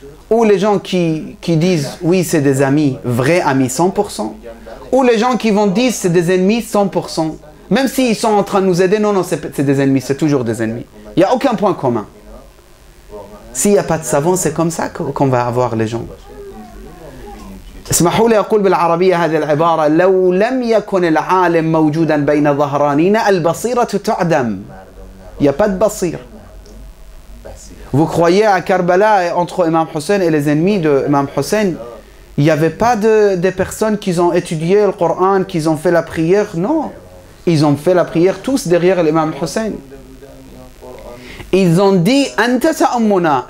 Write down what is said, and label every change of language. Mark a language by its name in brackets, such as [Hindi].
[French] Ou les gens qui disent oui c'est des amis, vrais amis 100%. Ou les gens qui vont dire c'est des ennemis 100%. Même s'ils sont en train de nous aider, non, c'est des ennemis, c'est toujours des ennemis. Il n'y a aucun point commun. S'il n'y a pas de savant, c'est comme ça qu'on va avoir les gens. [Arabic] اسمحوا لي أقول بالعربية هذه العبارة لو لم يكن العالم موجودا بين ظهرانينا البصيرة تعدم. [French] Il n'y a pas de basir. Vous croyez à Karbala entre Imam Hussein et les ennemis de Imam Hussein, il n'y avait pas des personnes qui ont étudié le Coran, qui ont fait la prière? Non. Ils ont fait la prière tous derrière l'imam Hussein. Ils ont dit [Arabic] Anta ta'ammuna.